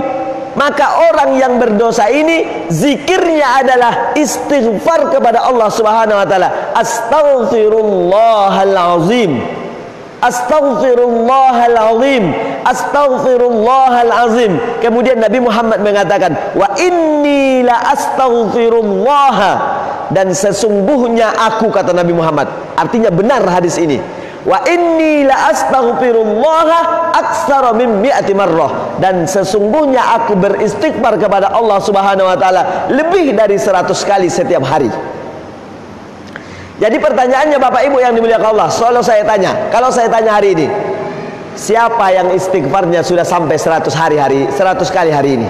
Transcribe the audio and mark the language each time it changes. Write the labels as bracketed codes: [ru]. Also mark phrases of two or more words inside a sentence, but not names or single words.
[id] Maka orang yang berdosa ini zikirnya adalah istighfar kepada Allah [ar] سبحانه وتعالى. أستغفر الله العظيم أستغفر الله العظيم أستغفر الله العظيم. [id] Kemudian Nabi Muhammad mengatakan, [ar] وإني لأستغفر الله, [id] dan sesungguhnya aku, kata Nabi Muhammad, artinya benar hadis ini, [ar] وإني لأستغفر الله أكثر من مائة مرة, [id] dan sesungguhnya aku beristighfar kepada Allah [ar] سبحانه وتعالى [id] lebih dari 100 kali setiap hari. Jadi pertanyaannya Bapak Ibu yang dimuliakan Allah, kalau saya tanya hari ini, siapa yang istighfarnya sudah sampai 100 kali hari ini?